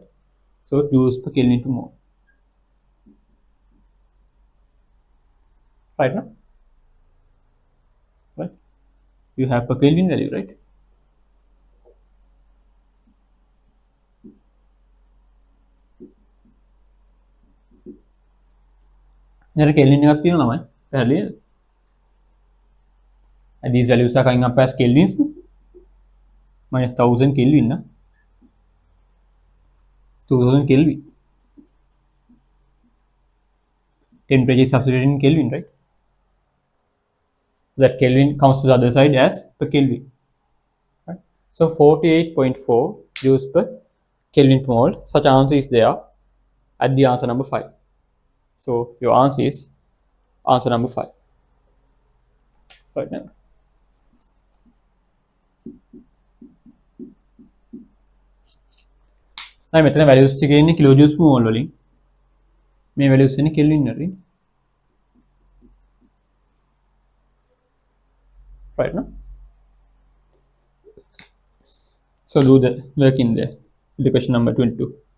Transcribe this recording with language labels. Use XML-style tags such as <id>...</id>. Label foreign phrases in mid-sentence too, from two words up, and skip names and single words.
<en>So joules per Kelvin per mole, right? No? Right? You have per Kelvin value, right? There Kelvin</en> <si>එකක් තියෙනවා නම පැහැදිලිද?</si> <en>And these values are coming up as Kelvins, no? Minus 1000 Kelvin, no? 2000 Kelvin. Temperature is substituted in Kelvin, right? That Kelvin comes to the other side as per Kelvin. Right? So 48.4 joules per Kelvin per mole. Such answer is there at the answer number 5. So your answer is answer number 5. Right now. Now</en> <si>මෙතන values ටික ඉන්නේ</si> <en>kilojoules per mole</en> <si>වලින්. මේ values ඉන්නේ Kelvin වලින්.</si> <en>Right now. So do the work in there. The question number 22.</en>